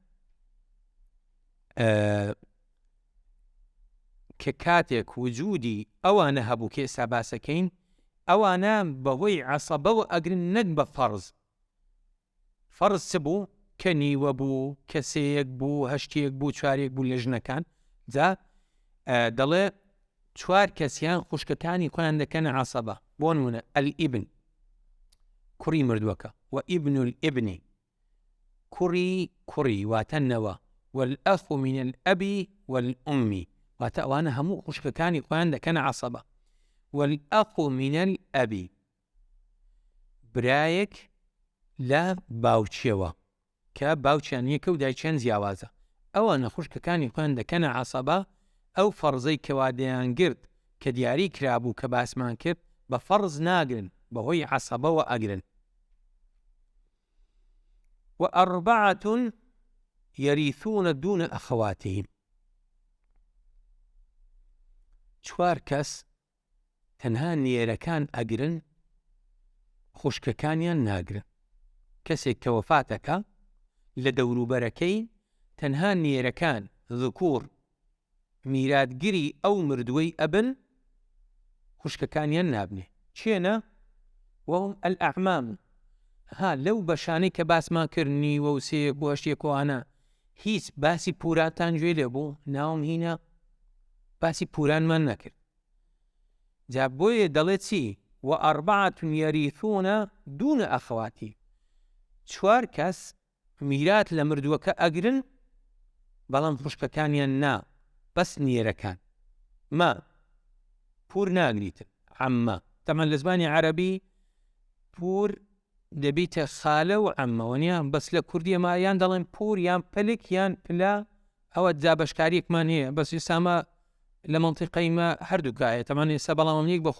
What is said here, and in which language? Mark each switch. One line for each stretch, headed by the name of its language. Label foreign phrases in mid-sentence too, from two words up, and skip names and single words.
Central Kurdish: کە کاتێک وجودی ئەوانە هەبوو کە ئێستا باسەکەین ئەوانە بەهۆی عەسەبەوە ئەگرن نەک بە فەرز چ بوو کە نیوە بوو کە سێیەک بوو هەشتێک بوو چوارێک بوو لە ژنەکان جا دەڵێ چوار کەسیان خوشکەکانی خۆیان دەکەنە عەسەبە بۆ نمونە ئەلئیبن کوڕی مردووەکە و
Arabic: ئیبن الئیبنی
Central Kurdish: کوڕی واتە نەوە
Arabic: والأخ من الأب والأم
Central Kurdish: واتە ئەوانە هەموو خوشکەکانی خۆیان دەکەنە عەسەبە
Arabic: والأخ من الأب
Central Kurdish: برایەک لە باوچیەوە کە باوچیان یەکە و دایکیان جیاوازە ئەوانە خوشکەکانی خۆیان دەکەنە عەسەبە ئەو فەرزەی کەوا دەیانگرت کە دیاری کرابوو کە باسمان کرد بە فەرز ناگرن بەهۆی عەسەبەوە ئەگرن
Arabic: وأربعة يرثون دون أخواتهم
Central Kurdish: چوار کەس تەنها نێرەکان ئەگرن خوشکەکانیان ناگرن کەسێک کە وەفاتەکە لە دەوروبەرەکەی تەنها نێرەکان ذکوور میراتگیری ئەو مردووەی ئەبن خوشکەکانیان نابنێ چێنە
Arabic: وهم الأعمام
Central Kurdish: لەو بەشانەی کە باسمان کردنی وە و سێیەک بۆ هەشتێکوانە هیچ باسی پوراتان گوێ لێ بوو ناوم هینە باسی پورانمان نەکرد جا بۆیە دەڵێت چی
Arabic: وأربعة يرثون دون أخواتهم
Central Kurdish: چوار کەس میرات لە مردووەکە ئەگرن بەڵام خوشکەکانیان نا بەس نێرەکان پور ناگریتن عەممە تەمان لە زمانی عەرەبی پور دەبیتە خالە و عەممەوەنیان بەس لە کوردی ئێمە یان دەڵێن پور یان پەلک یان پلا ئەوە جابەشکاریەکمان هەیە بەس ئێستامە لە مەنتیقەیمە هەردووکایە تەمان ئێستا بەڵام ئەمنیەک بە